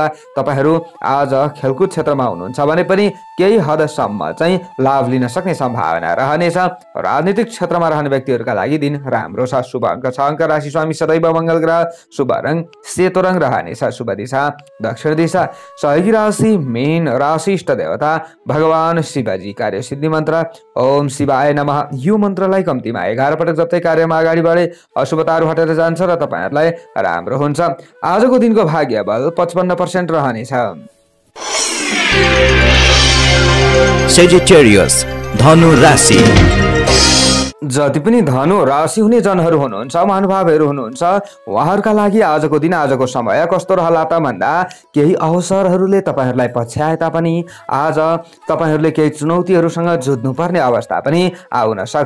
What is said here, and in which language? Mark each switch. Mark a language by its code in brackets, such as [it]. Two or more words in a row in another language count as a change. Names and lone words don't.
[ne] तपाईँहरू आज खेलकुद क्षेत्रमा हुनुहुन्छ भने पनि केही हदसम्म चाहिँ लाभ लिन सक्ने सम्भावना रहनेछ। राजनीतिक क्षेत्रमा रहने व्यक्तिहरूका लागि दिन राम्रो छ। शुभ अङ्क 6 अङ्क, राशि स्वामी सदैव मङ्गल ग्रह, शुभ रङ सेतो रङ रहनेछ, शुभ दिशा दक्षिण दिशा। सहयोगी राशि मीन राशि, इष्ट देवता भगवान शिवजी, कार्य सिद्धि मन्त्र [sa] ओम शिवाय नमः। [ne] यो मन्त्रलाई कम्तीमा 11 पटक जप्दै कार्यमा अगाडि बढे अशुभताहरू हटेर जान्छ र तपाईँहरूलाई राम्रो हुन्छ। आजको दिनको भाग्य बल 55% रहनेछ। Sagittarius, धनु राशि। जति पनि धनु राशि हुने जनहरू हुनुहुन्छ, महानुभावहरू हुनुहुन्छ, उहाँहरूका लागि आजको दिन, आजको समय कस्तो रहला त भन्दा केही अवसरहरूले तपाईँहरूलाई पछ्याए तापनि आज तपाईँहरूले केही चुनौतीहरूसँग जुझ्नुपर्ने अवस्था पनि आउन सक्छ।